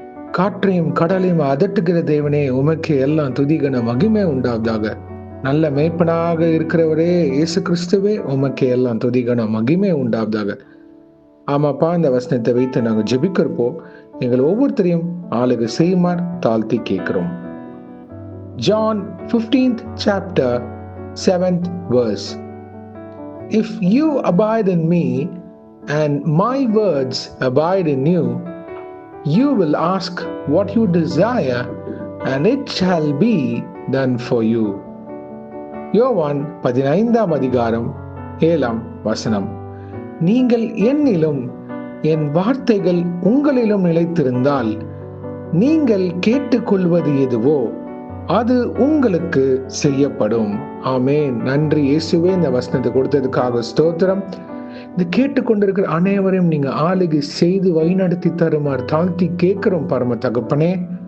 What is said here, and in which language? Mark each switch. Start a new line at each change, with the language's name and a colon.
Tamil: காற்றையும் கடலையும் அதட்டுகிற தேவனே, உமக்கே எல்லாம் துதி கன மகிமை உண்டாவதாக. நல்ல மேய்ப்பனாக இருக்கிறவரே இயேசு கிறிஸ்துவே, உமக்கே எல்லாம் துதி கன மகிமை உண்டாவதாக. ஆமாப்பா, இந்த வசனத்தை வைத்து நாங்கள் ஜெபிக்கிறப்போம். எங்கள் ஒவ்வொருத்தரையும் ஆளுகை செய்யுமாறு தாழ்த்தி கேட்கிறோம்.
English: John 15th chapter 7th verse. If you abide in me and my words abide in you, you will ask what you desire and it shall be done for you.
Tamil: யோவான் 15ஆம் அதிகாரம் 7ஆம் வசனம். நீங்கள் என்னிலும் என் வார்த்தைகள் உங்களிலும் நிலைத்திருந்தால் நீங்கள் கேட்டுக்கொள்வது எதுவோ அது உங்களுக்கு செய்யப்படும். ஆமென். நன்றி இயேசுவே, இந்த வசனத்தை கொடுத்ததுக்காக ஸ்தோத்திரம். இந்த கேட்டுக்கொண்டிருக்கிற அனைவரையும் நீங்க ஆளுகை செய்து வழிநடத்தி தருமாறு தாழ்த்தி கேட்கிறோம் பரம தகப்பனே.